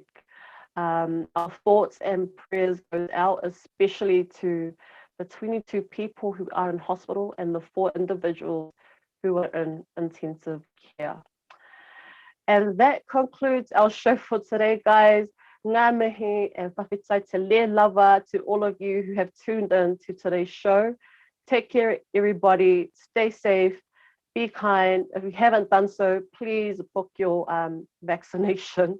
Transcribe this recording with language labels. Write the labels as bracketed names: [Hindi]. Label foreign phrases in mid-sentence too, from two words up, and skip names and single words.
[English] Our thoughts and prayers goes out, especially to the 22 people who are in hospital and the 4 individuals who are in intensive care. And that concludes our show for today, guys. [Māori] Ngā mihi [English] and [Samoan] whawhitai te le lava [English] to all of you who have tuned in to today's show. Take care, everybody. Stay safe. Be kind. If you haven't done so, please book your vaccination.